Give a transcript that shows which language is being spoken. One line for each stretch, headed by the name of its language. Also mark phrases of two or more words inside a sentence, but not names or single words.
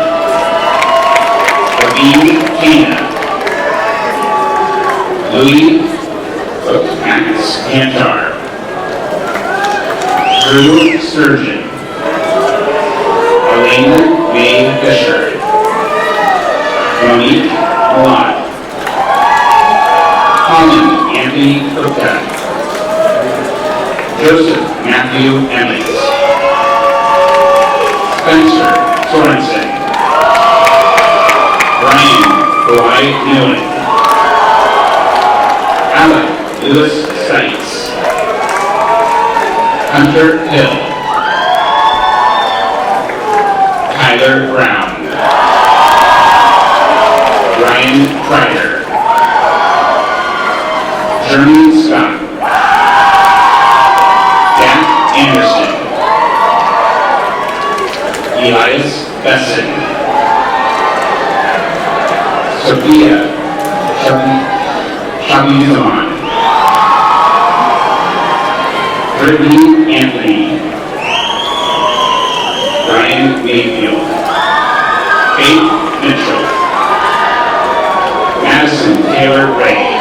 English: Levine Cana. Louis Max Cantar. Drew Sturgeon. Elena May Fisher. Monique Malott. Colin Anthony Cookta. Joseph Matthew Emmons. Spencer Sorensen. Brian Dwight Newland. Alec Lewis Seitz. Hunter Hill. Tyler Brown. Ryan Kreider. Jeremy Scott. Jack Anderson. Elias Besson. Sophia Shabizaman. Brittany Anthony. Ryan Mayfield. Faith Mitchell. Madison Taylor Ray.